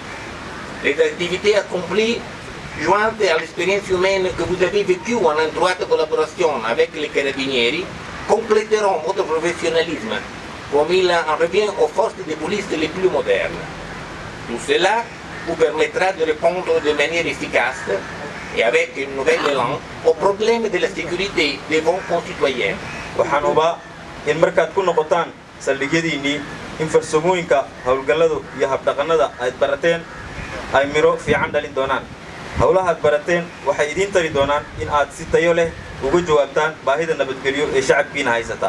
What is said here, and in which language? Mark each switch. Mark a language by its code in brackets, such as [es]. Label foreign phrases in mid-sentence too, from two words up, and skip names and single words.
[fr] Les activités accomplies, jointes à l'expérience humaine que vous avez vécue en étroite collaboration avec les carabinieri, compléteront votre professionnalisme, comme il en revient aux forces de police les plus modernes. Tout cela vous permettra de répondre de manière efficace et avec une nouvelle élan aux problèmes de la sécurité de vos concitoyens. [so] waxaan uba in markaad ku noqotaan saldhigyadiinii in farsamooyinka howlgalladu iyo habdhaqannada aad barateen ay miro fiican dhalin doonaan howlaha aad barateen waxay idiin tari doonaan in aad si tayo leh uga jawaabtaan baahida nabadgelyo ee shacabkiina haysata